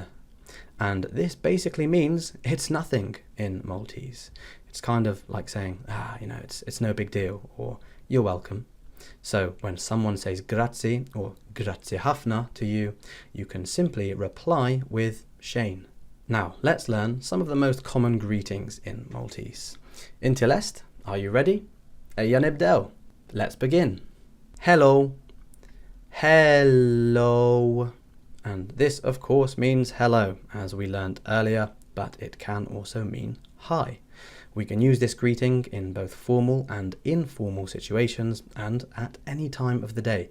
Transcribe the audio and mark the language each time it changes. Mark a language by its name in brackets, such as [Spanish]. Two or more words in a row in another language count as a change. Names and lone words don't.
[English] And this basically means it's nothing in Maltese. It's kind of like saying, it's no big deal, or you're welcome. So when someone says grazie or [Maltese] grazie hafna [English] to you, you can simply reply with Shane. Now, let's learn some of the most common greetings in Maltese. [Maltese] Inti lest? [English] Are you ready? [Maltese] Ejja nibdew. [English] Let's begin. Hello. Hello. And this, of course, means hello, as we learnt earlier, but it can also mean hi. We can use this greeting in both formal and informal situations and at any time of the day.